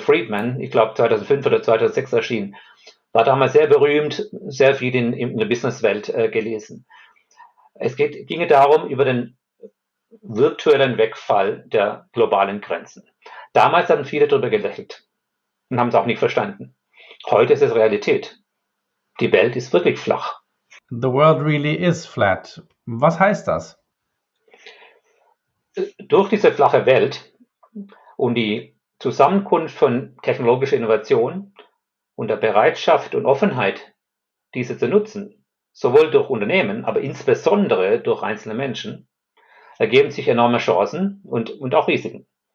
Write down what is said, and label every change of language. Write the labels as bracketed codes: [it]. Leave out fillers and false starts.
[de] Friedman, ich glaube 2005 oder 2006 erschienen. War damals sehr berühmt, sehr viel in der Businesswelt gelesen. Es ginge darum, über den virtuellen Wegfall der globalen Grenzen. Damals haben viele darüber gelächelt und haben es auch nicht verstanden. Heute ist es Realität. Die Welt ist wirklich flach. [en] The world really is flat. [de] Was heißt das? Durch diese flache Welt und die Zusammenkunft von technologischer Innovation und der Bereitschaft und Offenheit, diese zu nutzen, sowohl durch Unternehmen, aber insbesondere durch einzelne Menschen, ergeben sich enorme Chancen und auch Risiken.